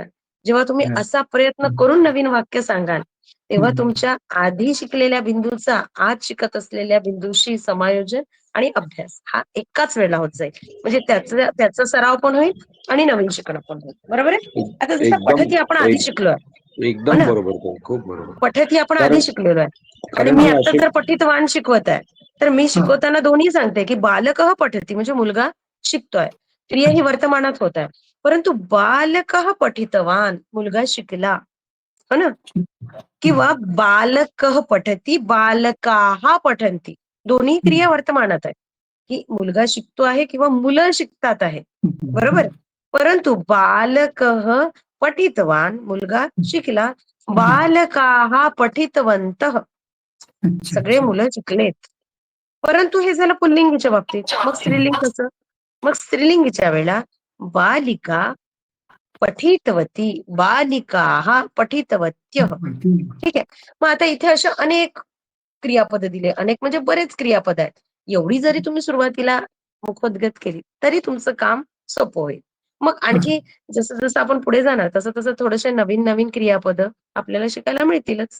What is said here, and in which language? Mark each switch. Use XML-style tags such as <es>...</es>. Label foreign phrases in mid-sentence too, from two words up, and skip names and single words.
<mr>जेव्हा तुम्ही असा प्रयत्न करून नवीन वाक्य सांगाल तेव्हा तुमच्या आधी शिकलेल्या बिंदूचा आज शिकत असलेल्या बिंदूशी समायोजन आणि अभ्यास हा एकाच वेळेला होत जाईल. म्हणजे त्याचा सराव पण होईल आणि नवीन शिकणं पण होईल. बरोबर आहे. आता जसं एकदम पठती आपण आधी शिकलोय हो एकदम ना, बरोबर ताई, खूप बरोबर. पठती आपण आधी कारण शिकलेलो आहे आणि कारण मी हे आता असे जर पठितवान शिकवत आहे तर मी शिकवताना दोन्ही सांगते की</mr> <sa>बालकः पठती</sa> <mr>म्हणजे मुलगा शिकतोय, क्रिया ही वर्तमानात होत आहे. परंतु</mr> <sa>बालकः पठितवान</sa> <mr>मुलगा शिकला हो ना, किंवा</mr> <sa>बालकः पठती बालकाः पठन्ति</sa> <mr>दोन्ही क्रिया वर्तमानात आहे की मुलगा शिकतो आहे किंवा मुलं शिकतात आहे. बरोबर. परंतु</mr> <sa>बालकः पठितवान</sa> <mr>मुलगा शिकला,</mr> <sa>बालकाः पठितवन्तः</sa> <mr>सगळे मुलं शिकलेत. परंतु हे झालं पुल्लिंगीच्या बाबतीत. मग स्त्रीलिंग कसं? मग स्त्रीलिंगीच्या वेळेला</mr> <sa>बालिका पठितवती, बालिकाः पठितवत्यः.</sa> <mr>ठीक आहे. मग आता इथे अशा अनेक क्रियापद दिले, अनेक म्हणजे बरेच क्रियापद आहेत. एवढी जरी तुम्ही सुरुवातीला मुखोद्गत केली तरी तुमचं काम सोपं होईल. मग आणखी जसं जसं आपण पुढे जाणार तसं तसं थोडेसे नवीन नवीन क्रियापद आपल्याला शिकायला मिळतीलच.</mr>